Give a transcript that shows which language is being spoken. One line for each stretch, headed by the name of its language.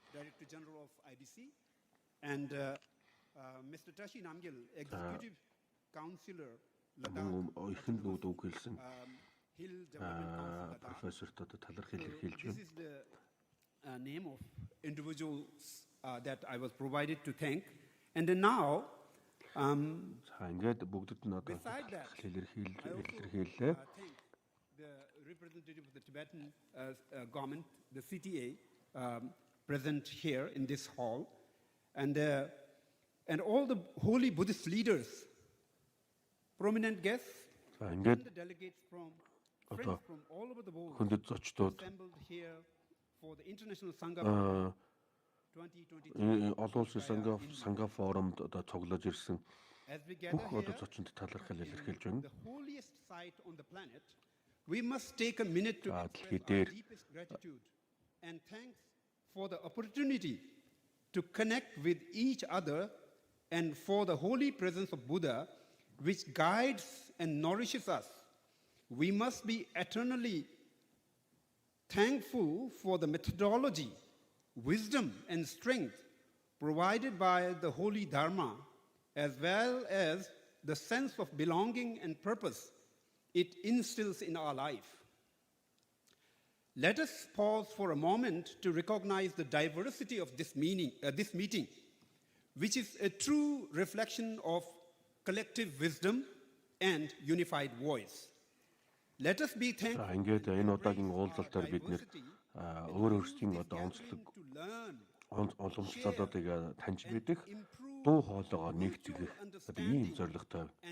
English: Director General of IDC and Mr. Tashi Namgyal, Executive Councillor
Mongolian: Мөн ихэнд нүүд үг хэлсэн профессор одоо талархал илэрхийлж
English: This is the name of individuals that I was provided to thank. And then now,
Mongolian: ингээд бүгдэд нь одоо илэрхийллээ.
English: The representative of the Tibetan government, the CTA, present here in this hall, and all the holy Buddhist leaders, prominent guests, and the delegates from friends from all over the world assembled here for the International Sangha Forum 2022.
Mongolian: Олон улсын Санга форумд одоо цуглаж ирсэн бүх одоо зочинд талархал илэрхийлж байна.
English: The holiest site on the planet, we must take a minute to express our deepest gratitude and thanks for the opportunity to connect with each other and for the holy presence of Buddha, which guides and nourishes us. We must be eternally thankful for the methodology, wisdom, and strength provided by the holy Dharma, as well as the sense of belonging and purpose it instills in our life. Let us pause for a moment to recognize the diversity of this meeting, which is a true reflection of collective wisdom and unified voice. Let us be thankful.
Mongolian: Ингээд энэ удаагийн уулзалтаар бид нэр өөр өөрсдийн одоо уламжлалуудыг таньж мэдэх, дуу хоолойгоо нэгтгэх одоо ийм зорилготой.